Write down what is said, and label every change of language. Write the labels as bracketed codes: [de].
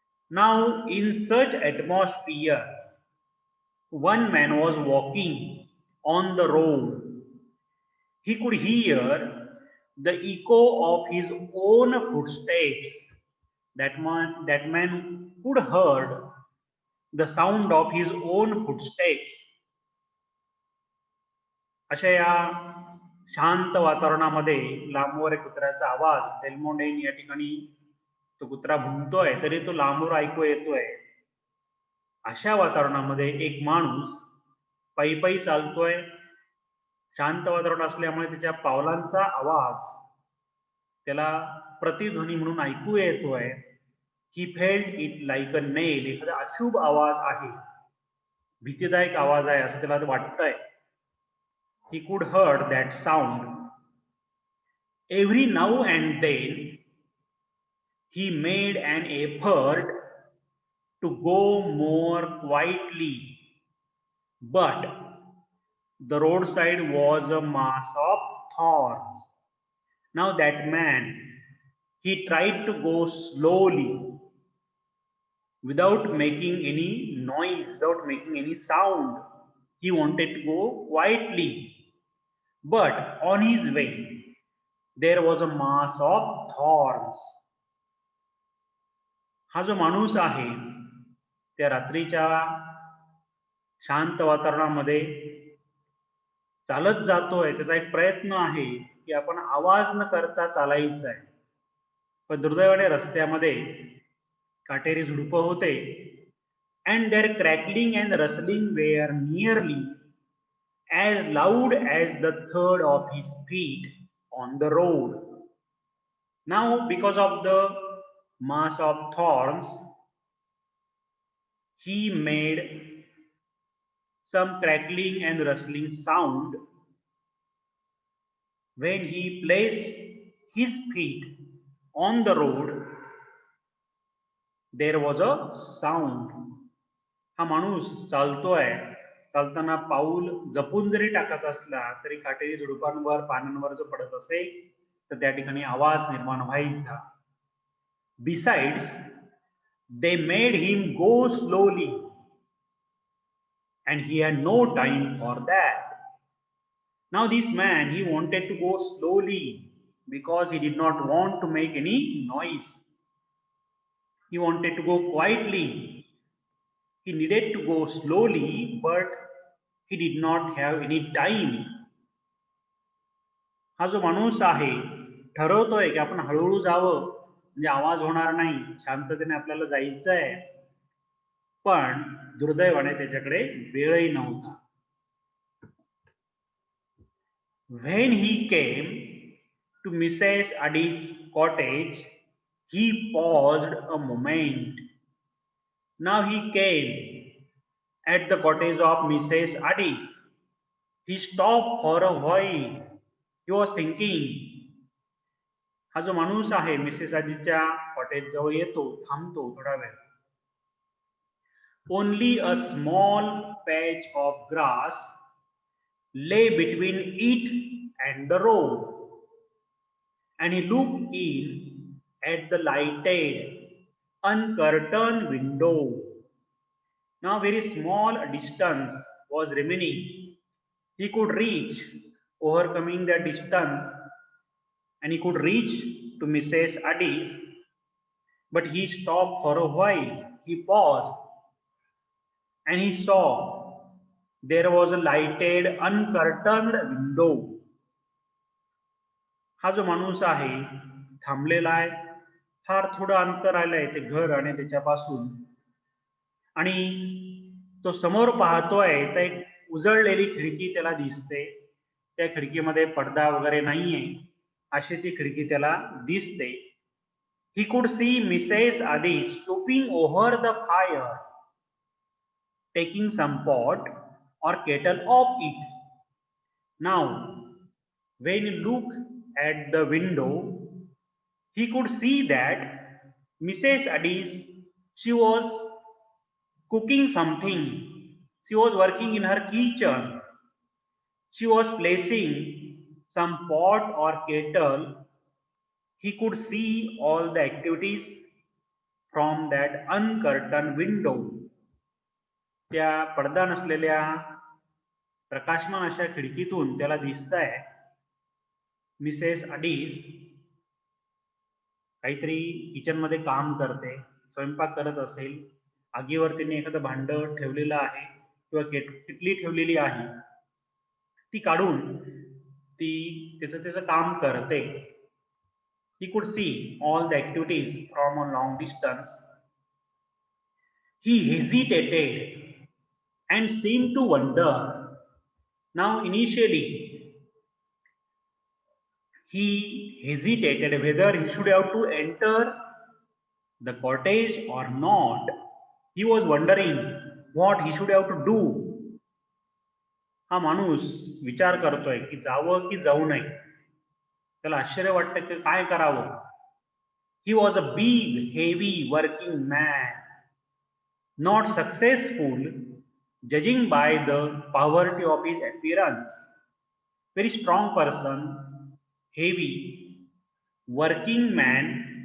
[en] Now, in such atmosphere, one man was walking on the road. He could hear the echo of his own footsteps. That man could heard the sound of his own footsteps. [mr] अशा या शांत वातावरणामध्ये लांबवर एक कुत्र्याचा आवाज, डेल्मोंडेन या ठिकाणी तो कुत्रा भुंकतोय तरी तो लांबवर ऐकू येतोय. अशा वातावरणामध्ये एक माणूस पायी पायी चालतोय. शांत वातावरण असल्यामुळे त्याच्या पावलांचा आवाज त्याला प्रतिध्वनी म्हणून ऐकू येतोय. [en] He felt it like a nail. [mr] एखादा अशुभ आवाज आहे, भीतीदायक आवाज आहे असं त्याला वाटतंय. [en] He could heard that sound. Every now and then he made an effort to go more quietly, but the roadside was a mass of thorns. Now that man, he tried to go slowly without making any noise, without making any sound. He wanted to go quietly, but on his way there was a mass of thorns. [mr] हा जो माणूस आहे त्या रात्रीच्या शांत वातावरणामध्ये चालत जातोय. त्याचा एक प्रयत्न आहे की आपण आवाज न करता चालायचं आहे, पण दुर्दैवाने रस्त्यामध्ये काटेरी झुडपं होते. [en] and their crackling and rustling were nearly as loud as the thud of his feet on the road. Now, because of the mass of thorns, he made some crackling and rustling sound when he placed his feet on the road. There was a sound. [mr] हा माणूस चालतोय, चालताना पाऊल जपून जरी टाकत असला तरी काटेरी झुडपांवर पानांवर जो पडत असे तर त्या ठिकाणी आवाज निर्माण व्हायचा. [en] Besides, they made him go slowly and he had no time for that. Now this man, he wanted to go slowly because he did not want to make any noise. He wanted to go quietly. He needed to go slowly, but he did not have any time. [mr] हा जो माणूस आहे ठरवतोय की आपण हळूहळू जावं म्हणजे आवाज होणार नाही, शांततेने आपल्याला जायचं आहे, पण दुर्दैवाने त्याच्याकडे वेळही नव्हता. [en] When he came to Mrs. Addy's cottage, he paused a moment. Now he came at the cottage of Mrs. Addy. He stopped for a while. He was thinking. [mr] हा जो माणूस आहे मिसेस आजीच्या कॉटेज जवळ येतो, थांबतो थोडा वेळ. [en] Only a small patch of grass lay between it and the road, and he looked in at the lighted, uncurtained window. Now very small distance was remaining. He could reach, overcoming the distance, and he could reach to Mrs. Addy's, but he stopped for a while. He paused, and he saw there was a lighted, uncurtained window. [mr] हा जो माणूस आहे थांबलेला आहे, फार थोडं अंतर आलंय ते घर आणि त्याच्यापासून, आणि तो समोर पाहतोय तर एक उजळलेली खिडकी त्याला दिसते. त्या खिडकीमध्ये पडदा वगैरे नाहीये, अशी ती खिडकी त्याला दिसते. [en] He could see Mrs. Addy stooping over the fire, taking some pot or kettle off it. Now, when he looked at the window, he could see that Mrs. Addy, she was cooking something. She was working in her kitchen. She was placing some pot or kettle. He could see all the activities from that uncurtained window. [mr] त्या पडदा नसलेल्या प्रकाशमान अशा खिडकीतून त्याला दिसतंय Mrs अडीज काहीतरी kitchen मध्ये काम करते, स्वयंपाक करत असेल. आगीवर तिने एखादं भांड ठेवलेलं आहे किंवा किटली ठेवलेली आहे, ती काढून ती त्याचं काम करते. [en] He could see all the activities from a long distance. He hesitated and seemed to wonder. Now initially he hesitated whether he should have to enter the cottage or not. He was wondering what he should have to do. [mr] हा माणूस विचार करतोय की जावं की जाऊ नये. त्याला आश्चर्य वाटतं की काय करावं. [en] He was a big, heavy working man, not successful judging by the poverty of his appearance. Very strong person, heavy, working man.